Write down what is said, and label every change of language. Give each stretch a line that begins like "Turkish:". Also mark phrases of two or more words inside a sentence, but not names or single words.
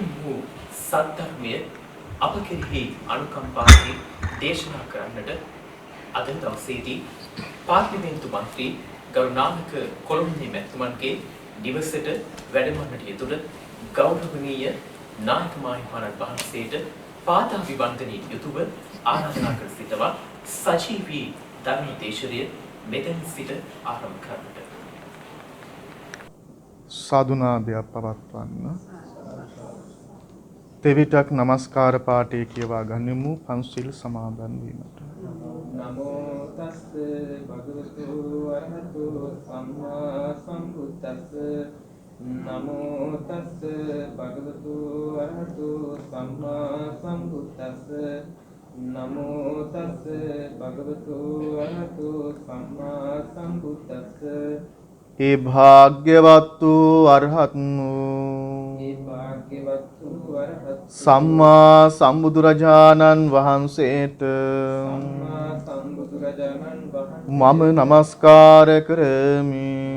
Sinhala: වූ සද්ධර්මය අප කෙරෙහි අනුකම්පාවෙන් දේශනා කරන්නට අද දවසේදී පාර්ලිමේන්තු මන්ත්‍රී ගරුනායක කොළොන්නේ මැතිතුමන්ගේ නිවසට වැඩමවන්නට යෙදුන ගෞරවනීය නායක මාහිමිපාණන් වහන්සේට පාදාභිවන්දනයෙන් යුතුව ආරාධනා කර සිටවා සජීවී ධර්ම දේශනය මෙතෙන් සිට ආරම්භ කරන්නට. සාදුනාදයක් පවත්වන්න. තෙවිටක් නමස්කාර පාඨය කියවා ගනිමු පන්සිල් සමාදන් වීමට.
Pali: නමෝ තස්ස භගවතු වරහතු සම්මා සම්බුද්දස්ස නමෝ තස්ස භගවතු වරහතු සම්මා සම්බුද්දස්ස නමෝ තස්ස භගවතු වරහතු සම්මා සම්බුද්දස්ස
Sinhala: ඒ භාග්‍යවත් වූ අරහත් සම්මා සම්බුදුරජාණන් වහන්සේට මම නමස්කාර කරමි.